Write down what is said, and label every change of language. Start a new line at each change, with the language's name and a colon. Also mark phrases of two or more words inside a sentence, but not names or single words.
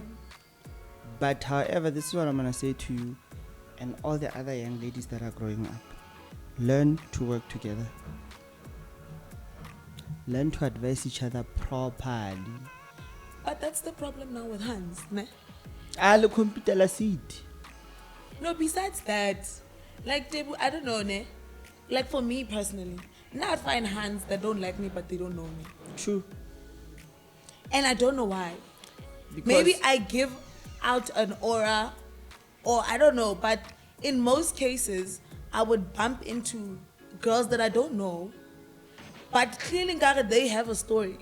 English: But however, this is what I'm gonna say to you and all the other young ladies that are growing up. Learn to work together. Learn to advise each other properly. But that's the problem now with Hans, ne? Le computer la seed. No, besides that, like, I don't know, ne? Like, for me personally, now I find Hans that don't like me, but they don't know me. True. And I don't know why. Because Maybe I give out an aura, or I don't know, but in most cases, I would bump into girls that I don't know, but clearly, they have a story.